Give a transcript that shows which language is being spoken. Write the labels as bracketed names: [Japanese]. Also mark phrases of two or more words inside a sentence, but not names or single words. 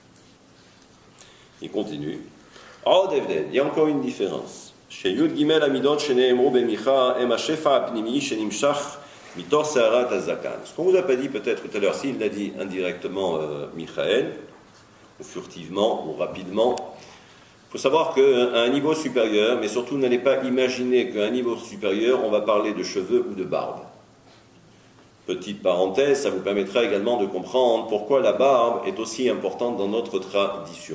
[French] Il continue. Il y a encore une différence. [Hebrew] Chez יוד גימל מידות שנאמרו במיכה הם השפע הפנימי שנמשך מתוך שערות הזקן. [French] Ce qu'on vous a pas dit peut-être tout à l'heure, s'il l'a dit indirectement Michael, ou furtivement, ou rapidement, il faut savoir qu'à un niveau supérieur, mais surtout n'allez pas imaginer qu'à un niveau supérieur, on va parler de cheveux ou de barbe. Petite parenthèse, ça vous permettra également de comprendre pourquoi la barbe est aussi importante dans notre tradition.